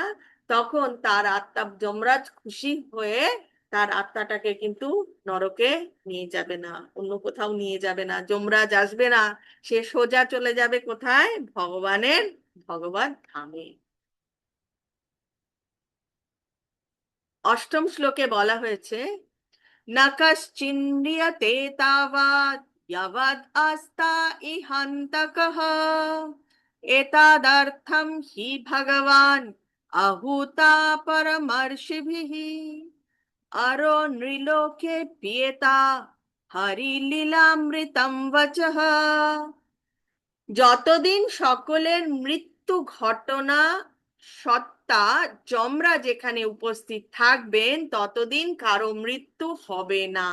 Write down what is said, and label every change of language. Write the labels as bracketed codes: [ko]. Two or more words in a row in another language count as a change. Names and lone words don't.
[bn] তখন তার আত্মা, যমরাজ খুশি হয়ে তার আত্মাটাকে কিন্তু নরকে নিয়ে যাবে না, অন্য কোথাও নিয়ে যাবে না, যমরাজ আসবে না। সে সোজা চলে যাবে কোথায়? ভগবানের ভগবত ধামে। অষ্টম শ্লোকে বলা হয়েছে, [sa] न कश्चिन्द्रियते तावत् यावद् आस्था इहान्तकः एतदर्थं हि भगवान् আহুতা পরমর্ষিভিঃ আরো নৃলোকে পিয়েতা হরিলীলামৃতম বচঃ। [bn] যতদিন সকলের মৃত্যু ঘটনা সত্তা যমরাজ যেখানে উপস্থিত থাকবেন ততদিন কারো মৃত্যু হবে না।